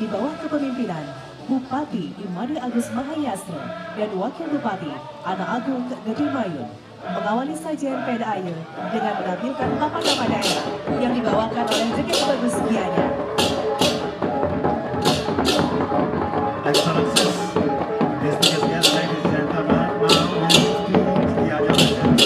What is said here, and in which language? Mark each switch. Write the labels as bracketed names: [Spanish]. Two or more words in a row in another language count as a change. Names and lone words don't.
[Indonesian] bawah kepemimpinan Bupati Imade Agus Mahayastra dan Wakil Bupati Ana Agung Gede Mayun mengawali sajian peda air dengan menampilkan nama-nama daerah yang dibawakan oleh Jaket Bagus Gianyar. [English] Excellencies, distinguished guests, ladies and gentlemen, now we move to Gianyar Legends.